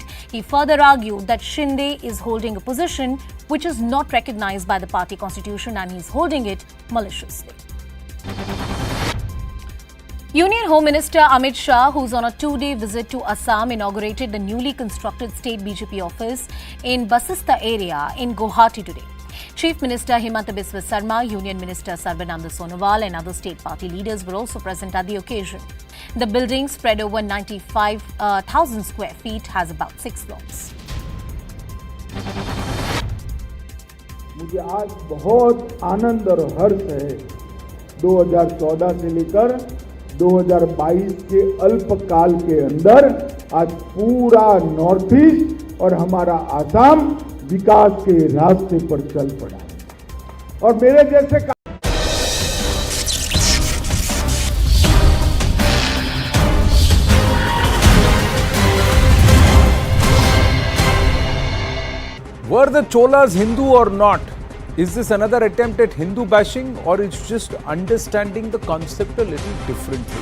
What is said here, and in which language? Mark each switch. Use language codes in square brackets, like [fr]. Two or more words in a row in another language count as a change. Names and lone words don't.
[en] He further argued that Shinde is holding a position which is not recognized by the party constitution and he is holding it maliciously. Union Home Minister Amit Shah, who's on a 2-day visit to Assam, inaugurated the newly constructed state BJP office in Basista area in Guwahati today. Chief Minister Himanta Biswa Sarma, Union Minister Sarbananda Sonowal and other state party leaders were also present at the occasion. The building, spread over 95,000 square feet, has about 6 floors. [hi] मुझे आज बहुत आनंद और हर्ष है 2014 से लेकर 2022 के अल्पकाल के अंदर आज पूरा नॉर्थ ईस्ट और हमारा आसाम विकास के रास्ते पर चल पड़ा और मेरे जैसे [en] Were the Cholas Hindu or not? Is this another attempt at Hindu bashing, or it's just understanding the concept a little differently?